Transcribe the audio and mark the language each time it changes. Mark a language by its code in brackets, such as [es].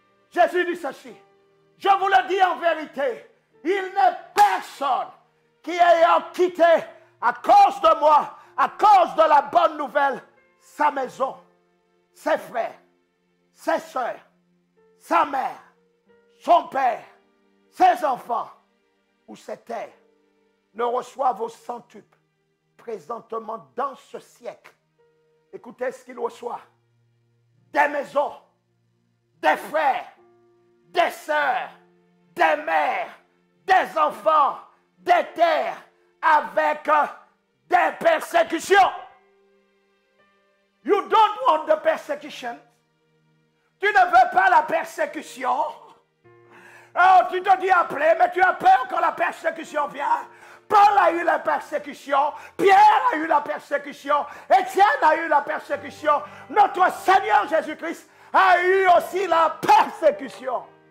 [fr] Jésus dit ceci, je vous le dis en vérité, il n'est personne qui ayant quitté à cause de moi, à cause de la bonne nouvelle, sa maison, ses frères, ses soeurs, sa mère, son père, ses enfants ou ses terres, ne reçoivent au centuple présentement dans ce siècle. Écoutez ce qu'il reçoit. Des maisons, des frères, des sœurs, des mères, des enfants, des terres, avec des persécutions. [en] You don't want the persecution. [fr] Tu ne veux pas la persécution. Oh, tu te dis après, mais tu as peur quand la persécution vient. Paul a eu la persécution, Pierre a eu la persécution, Étienne a eu la persécution, notre Seigneur Jésus-Christ a eu aussi la persécution.